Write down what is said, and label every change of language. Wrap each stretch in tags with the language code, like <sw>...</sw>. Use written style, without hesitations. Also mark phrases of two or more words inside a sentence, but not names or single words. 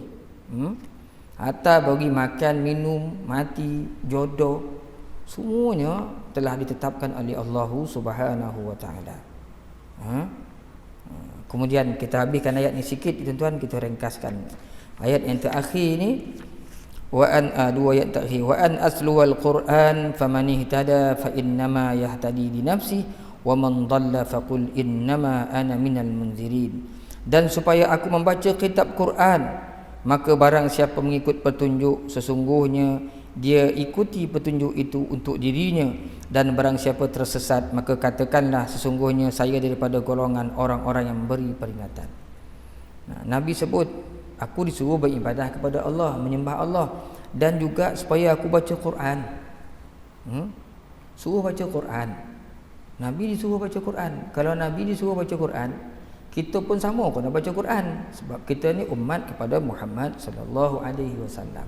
<ms>Hatta bagi makan, minum, mati, jodoh, semuanya telah ditetapkan oleh Allah</ms> <ar>سبحانه وتعالى.</ar> <ms>Kemudian kita habiskan ayat ni sikit tuan-tuan, kita ringkaskan. Ayat yang terakhir ni, dua ayat terakhir,</ms> <ar>وأن أتلو القرآن فمن اهتدى فإنما يهتدي لنفسه ومن ضل فقل إنما أنا من المنذرين.</ar> <ms>Dan supaya aku membaca kitab Quran, maka barang siapa mengikut petunjuk, sesungguhnya dia ikuti petunjuk itu untuk dirinya, dan barang siapa tersesat, maka katakanlah sesungguhnya saya daripada golongan orang-orang yang memberi peringatan. Nabi sebut, aku disuruh beribadah kepada Allah, menyembah Allah, dan juga supaya aku baca Quran. Suruh baca Quran. Nabi disuruh baca Quran. Kalau Nabi disuruh baca Quran, kita pun sama kena baca Quran, sebab kita ni umat kepada Muhammad</ms> <ar>صلى الله عليه وسلم.</ar>